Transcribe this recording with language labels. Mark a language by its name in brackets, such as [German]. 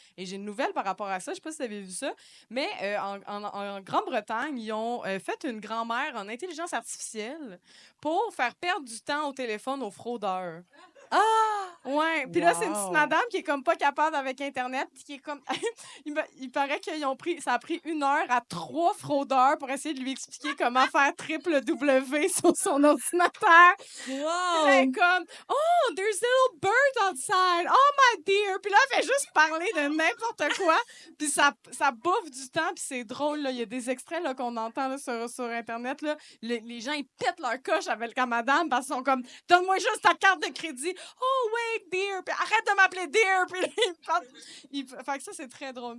[French] Et j'ai une nouvelle par rapport à ça. Je sais pas si vous avez vu ça. Mais en Grande-Bretagne, ils ont fait une grand-mère en intelligence artificielle pour faire perdre du temps au téléphone aux fraudeurs. Ah! Ouais, puis là, c'est une petite Wow. madame qui est comme pas capable avec Internet, puis qui est comme... il paraît qu'ils ont pris... Ça a pris 1 heure à 3 fraudeurs pour essayer de lui expliquer comment faire triple W sur son ordinateur. Puis là, elle est Wow! [English] comme, oh, there's little bird outside. Oh, my dear. [French] Puis là, elle fait juste parler de n'importe quoi. Puis ça bouffe du temps, puis c'est drôle, là. Il y a des extraits là, qu'on entend là, sur Internet, là. Les gens, ils pètent leur coche avec la madame parce qu'ils sont comme, donne-moi juste ta carte de crédit. [English] Oh, wait, dear. [French] Puis arrête de m'appeler [English] dear. [French] Puis fait que ça, c'est très drôle.